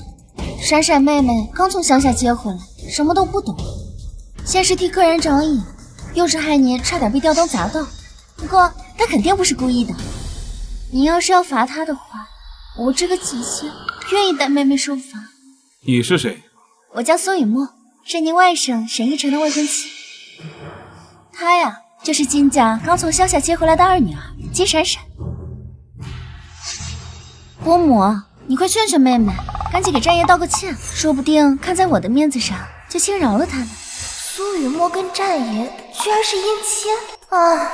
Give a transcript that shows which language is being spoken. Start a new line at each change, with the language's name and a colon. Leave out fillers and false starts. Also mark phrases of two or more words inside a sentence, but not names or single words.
Chinese: 閃閃妹妹剛從鄉下接回來，什麼都不懂，先是替客人長眼，又是害你差點被吊燈砸到。不過她肯定不是故意的。你要是要罰她的話，我這個姐姐願意帶妹妹受罰。你是誰？我叫蘇雨墨，是您外甥沈一成的未婚妻。她呀，就是金家剛從鄉下接回來的二女兒金閃閃。伯母，你快勸勸妹妹，趕緊給戰爺道個歉，說不定看在我的面子上，就輕饒了她呢。蘇雨墨跟戰爺居然是姻親啊！